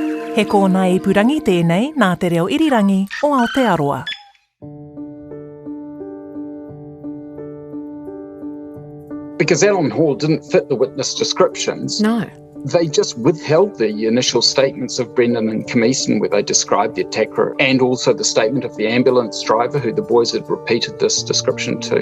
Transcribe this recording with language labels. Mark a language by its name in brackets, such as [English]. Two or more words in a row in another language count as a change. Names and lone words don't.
[Māori] He kōna ipurangi tēnei nā te reo irirangi o Aotearoa. [English] Because Alan Hall didn't fit the witness descriptions. No. They just withheld the initial statements of Brendan and Kim Easton where they described the attacker, and also the statement of the ambulance driver who the boys had repeated this description to.